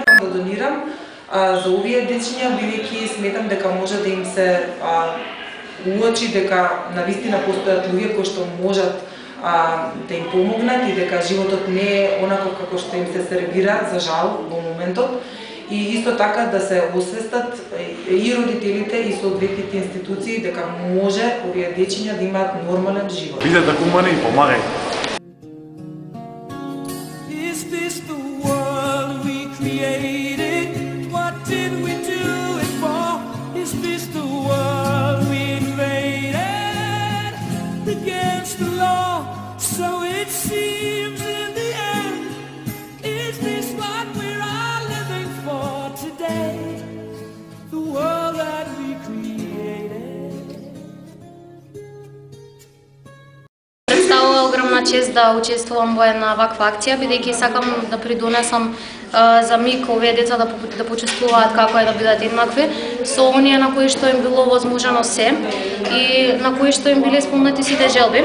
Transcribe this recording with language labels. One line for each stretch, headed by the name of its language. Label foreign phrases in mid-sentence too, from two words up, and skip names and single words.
Macedonian: Да донирам за овие дечиња, бидејќи сметам дека може да им се уочи дека навистина постојат луѓе кои што можат да им помогнат и дека животот не е онако како што им се сервира, за жал, во моментот. И исто така да се освестат и родителите и соодветните институции дека може овие дечиња да имаат нормален живот. Бидете хумани и помагај.
English: Is this the world we created? What did we do it for? Is this the world we invaded? Against the law, so it seems in the end. Is this what we're all living for today? The world that we created.
Macedonian: Представува огромна чест да учествувам во една ваква акција, бидејќи сакам да придонесам за миг овие деца да почувствуваат како е да бидат еднакви со оние на кои што им било возможено се и на кои што им биле исполнети сите желби.